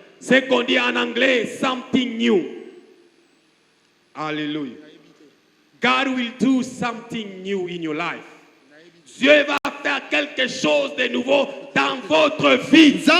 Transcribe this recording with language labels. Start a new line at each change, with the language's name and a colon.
French: C'est qu'on dit en anglais
English: something new.
French: Alléluia.
English: God will do something new in your life.
French: Dieu va faire quelque chose de nouveau dans votre vie.